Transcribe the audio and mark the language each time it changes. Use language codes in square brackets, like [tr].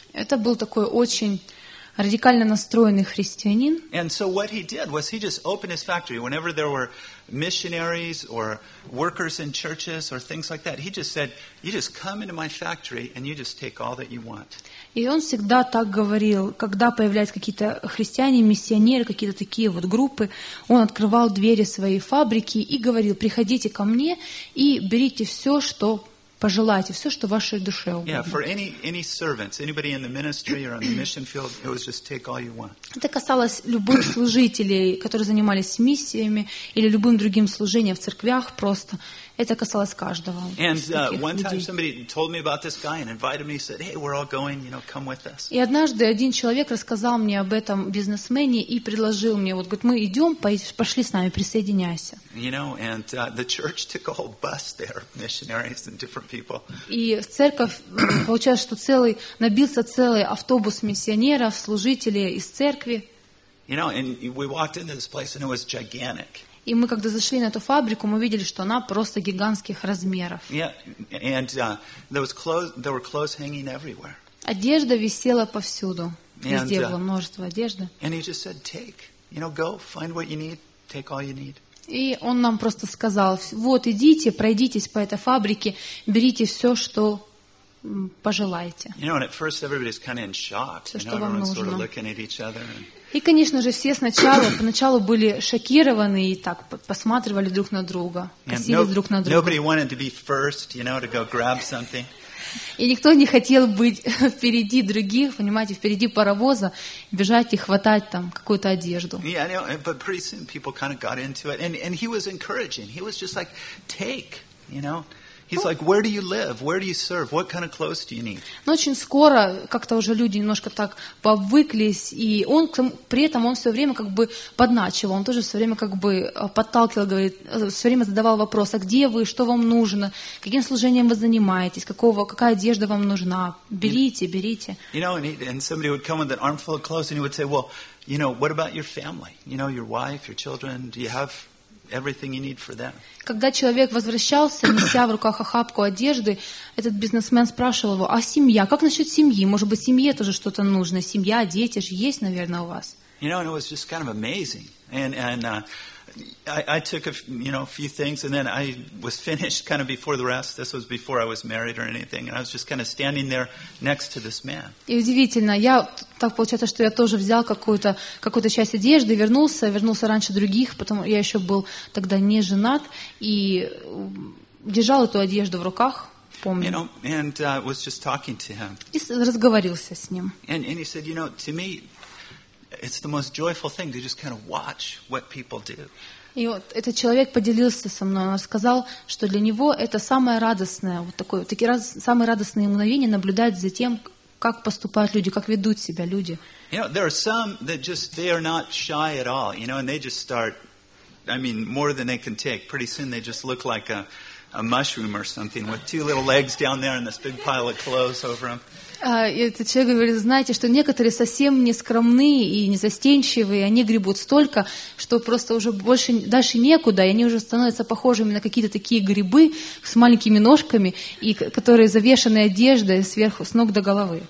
[ru] Это был такой очень радикально настроенный христианин. [en] And so what he did was he just opened his factory whenever there were missionaries or workers in churches or things like that. He just said, "You just come into my factory and you just take all that you want." [ru] И он всегда так говорил, когда появлялись какие-то христиане, миссионеры, какие-то такие вот группы, он открывал двери своей фабрики и говорил: "Приходите ко мне и берите все, что пожелайте, все, что вашей душе угодно." [en] Yeah, for any servants, anybody in the ministry or on the mission field, it was just take all you want. [ru] Это касалось любых служителей, которые занимались миссиями или любым другим служением в церквях, просто Это касалось каждого. [en] And one time somebody told me about this guy and invited me, said, "Hey, we're all going, you know, come with us." [ru] И однажды один человек рассказал мне об этом бизнесмене и предложил мне, вот, говорит, мы идем, пошли с нами, присоединяйся. [en] You know, and the church took a whole bus there, missionaries and different people. [ru] И церковь, получается, что целый набился целый автобус миссионеров, служителей из церкви. [en] You know, and we walked into this place and it was gigantic. [ru] И мы, когда зашли на эту фабрику, мы видели, что она просто гигантских размеров. [en] Yeah, and there were clothes hanging everywhere. [ru] Одежда висела повсюду. Везде было множество одежды. [en] And he just said, "Take, you know, go find what you need, take all you need." [ru] И он нам просто сказал: "Вот идите, пройдитесь по этой фабрике, берите все, что пожелаете." [en] You know, and at first everybody's kind of in shock. [ru] Все, что вам нужно. [en] Sort of looking at each other. [ru] И, конечно же, все сначала, поначалу были шокированы и так посматривали друг на друга, косились друг на друга. [en] Nobody wanted to be first, you know, to go grab something. [ru] И никто не хотел быть впереди других, понимаете, впереди паровоза, бежать и хватать там какую-то одежду. [en] Yeah, I know, but pretty soon people kind of got into it, and he was encouraging. He was just like, "Take, you know." He's like, "Where do you live? Where do you serve? What kind of clothes do you need?" [ru] Но очень скоро как-то уже люди немножко так повыклись, и он при этом он все время как бы подначивал, он тоже все время как бы подталкивал, говорит, все время задавал вопрос: "А где вы? Что вам нужно? Каким служением вы занимаетесь? Какая одежда вам нужна? Берите, берите." [en] You know, and somebody would come with an armful of clothes, and he would say, "Well, you know, what about your family? You know, your wife, your children? Do you have everything you need for them?" [ru] Когда человек возвращался, неся в руках охапку одежды, этот бизнесмен спрашивал его: "А семья? Как насчет семьи? Может быть, семье тоже что-то нужно? Семья, дети же есть, наверное, у вас?" [en] You know, and it was just kind of amazing. And I took a few things, and then I was finished kind of before the rest. This was before I was married or anything, and I was just kind of standing there next to this man. [ru] И удивительно, я так получается, что я тоже взял какую-то часть одежды, вернулся раньше других, потому я еще был тогда не женат и держал эту одежду в руках, помню. [en] You know, and was just talking to him. [ru] И разговорился с ним. [en] And he said, "You know, to me, it's the most joyful thing to just kind of watch what people do." [ru] И вот этот человек поделился со мной. Он сказал, что для него это самое радостное, вот такое, такие самые радостные мгновения наблюдать за тем, как поступают люди, как ведут себя люди. [en] You know, there are some that just they are not shy at all, you know, and they just start, I mean, more than they can take. Pretty soon they just look like a mushroom or something with two little legs down there and this big pile of clothes over them. [ru] И этот человек говорит: "Знаете, что некоторые совсем не скромные и не застенчивые, они гребут столько, что просто уже больше дальше некуда, и они уже становятся похожими на какие-то такие грибы с маленькими ножками, и которые завешаны одеждой сверху, с ног до головы."